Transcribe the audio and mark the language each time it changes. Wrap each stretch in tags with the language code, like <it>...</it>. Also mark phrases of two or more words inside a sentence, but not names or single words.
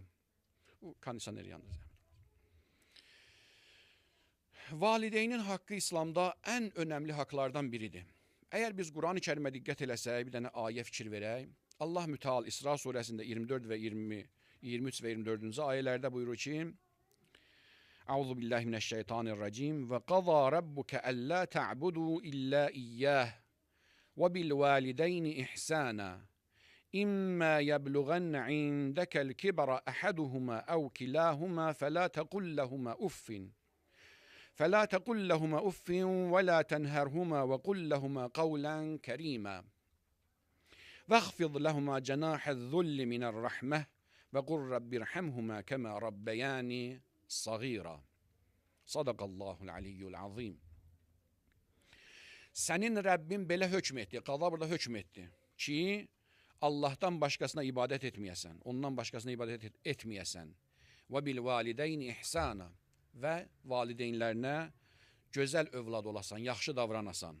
<az>Bu kondisioner yalnız. Valideynin haqqı İslamda ən önəmli haqlardan biridir. Əgər biz Quran-ı Kərimə diqqət eləsək, bir dənə ayə fikir verək. Allah Müteal İsra surəsində 24 və 23 və 24-cü ayələrdə buyurur ki:</az> <ar>أعوذ بالله من الشيطان الرجيم وقضى ربك ألا تعبدوا إلا إياه وبالوالدين إحسانا. إما يبلغن عندك الكبر أحدهما أو كلاهما فلا تقل لهما أف. فلا تقل لهما أف ولا تنهرهما وقل لهما قولا كريما واخفض لهما جناح الذل من الرحمة وقل رب ارحمهما كما ربياني صغيرا صدق الله العلي العظيم.</ar> <az>Sənin Rəbbin belə hökm etdi, qada burada hökm etdi ki, Allahdan başqasına ibadət etməyəsən, ondan başqasına ibadət etməyəsən. Və</az> <ar>بالوالدين إحسانا.</ar> <az>Və valideynlərinə gözəl övlad olasan, yaxşı davranasan.</az>